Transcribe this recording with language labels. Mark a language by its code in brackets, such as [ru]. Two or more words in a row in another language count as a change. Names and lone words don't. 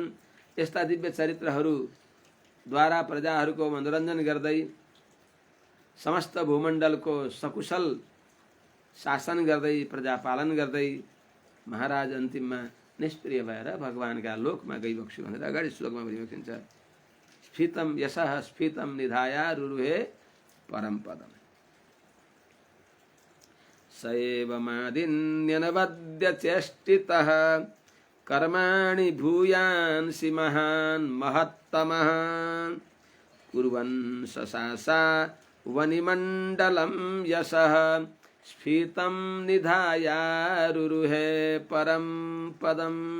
[ne] यस्ता दिव्य चरित्रहरूद्वारा प्रजाहरूको मनोरञ्जन गर्दै समस्त भूमण्डलको सकुशल शासन गर्दै प्रजापालन गर्दै महाराज अन्तिममा निष्प्रिय भएर भगवानका लोकमा गइबक्स्यो भनेर अगाडि श्लोकमा भनिबक्सिन्छ। [sa] स्फीतम यशः स्फीतम निधाया रुरुहे परम पदम सएव मादिन्यनवद्य चेष्टितः कर्माणि भूयांसि महान् महत्तमः कुर्वन् ससासा वनिमण्डलं यशः स्फीतं निधाया रुरुहे परम पदम।